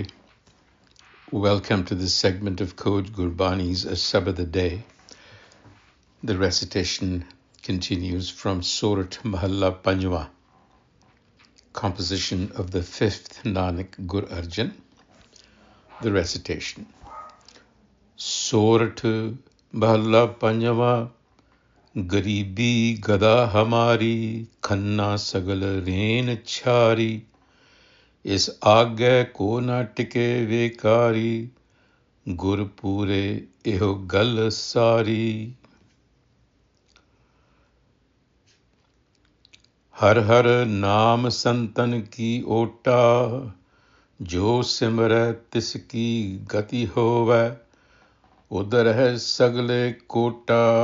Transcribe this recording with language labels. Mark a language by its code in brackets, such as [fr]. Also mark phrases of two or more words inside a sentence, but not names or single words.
[en] Welcome to this segment of Code Gurbani's a-sabad-a-day. The recitation continues from Surat Mahalla Panjwa, composition of the 5th Nanak Gur Arjan. The recitation. [pa] Surat Mahalla Panjwa, ਗਰੀਬੀ ਗਦਾ ਹਮਾਰੀ, ਖੰਨਾ ਸਗਲ ਰੇਨ ਛਾਰੀ, ਇਸ ਆਗੇ ਕੋ ਨਾ ਟਿਕੇ ਵੇਕਾਰੀ ਗੁਰ ਪੂਰੇ ਏਹੋ ਗਲ ਸਾਰੀ ਹਰ ਹਰ ਨਾਮ ਸੰਤਨ ਕੀ ਓਟਾ ਜੋ ਸਿਮਰੈ ਤਿਸਕੀ ਗਤਿ ਹੋਵੈ ਉਧਰ ਹੈ ਸਗਲੇ ਕੋਟਾ